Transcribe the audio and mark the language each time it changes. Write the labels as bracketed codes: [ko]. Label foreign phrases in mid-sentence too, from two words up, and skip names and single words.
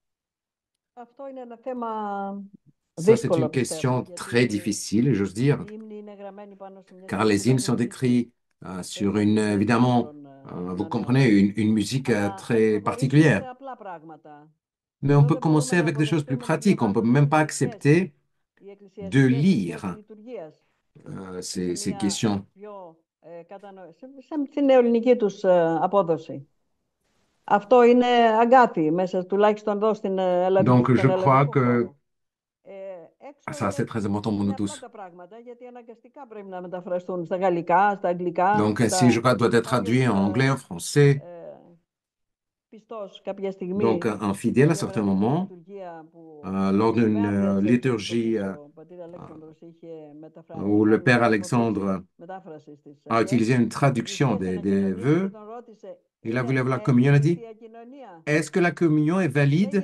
[fr] Ça, c'est une question très difficile, j'ose dire, car les hymnes sont écrits sur évidemment, vous comprenez, une musique très particulière. Mais on peut commencer avec des choses plus pratiques. On ne peut même pas accepter de lire ces questions. [el] Στην νεοελληνική τους απόδοση. Αυτό είναι αγκάθι μέσα τουλάχιστον εδώ στην Ελλάδα. [fr] Donc, je crois que ça, c'est très important pour nous tous. Donc, si je crois doit être traduit en anglais, en français. Donc, un fidèle à certains moments, lors d'une liturgie où le père Alexandre a utilisé une traduction des vœux, il a voulu avoir la communion, il a dit, est-ce que la communion est valide?